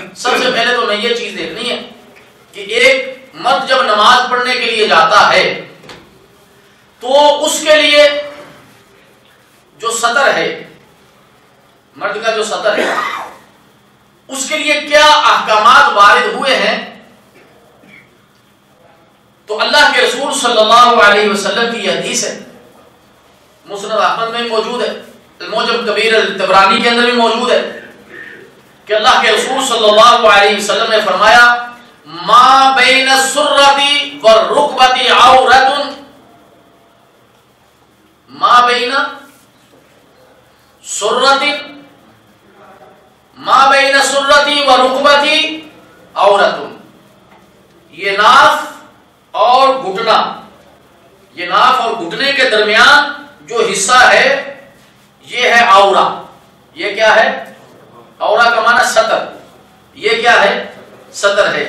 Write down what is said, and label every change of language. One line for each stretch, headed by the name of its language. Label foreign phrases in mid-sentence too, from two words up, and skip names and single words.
Urdu: سب سے پہلے تو ہمیں یہ چیز دیکھنی ہے کہ ایک مرد جب نماز پڑھنے کے لیے جاتا ہے تو اس کے لیے جو سطر ہے، مرد کا جو سطر ہے، اس کے لیے کیا احکامات وارد ہوئے ہیں۔ تو اللہ کے رسول
Arabic: صلی اللہ علیہ وسلم
Urdu: کی یہ حدیث ہے، مسند احمد میں موجود ہے، المعجم کبیر الطبرانی کے اندر بھی موجود ہے کہ اللہ کے رسول
Arabic: صلی اللہ علیہ وسلم
Urdu: نے فرمایا
Arabic: ما بین السرۃ والرکبۃ عورۃ، ما بین سرۃ ما بین سرۃ ورکبۃ عورۃ،
Urdu: یہ ناف اور گھٹنا، یہ ناف اور گھٹنے کے درمیان جو حصہ ہے یہ ہے عورہ۔ یہ کیا ہے؟ عورہ کا معنی سطر، یہ کیا ہے؟ سطر ہے۔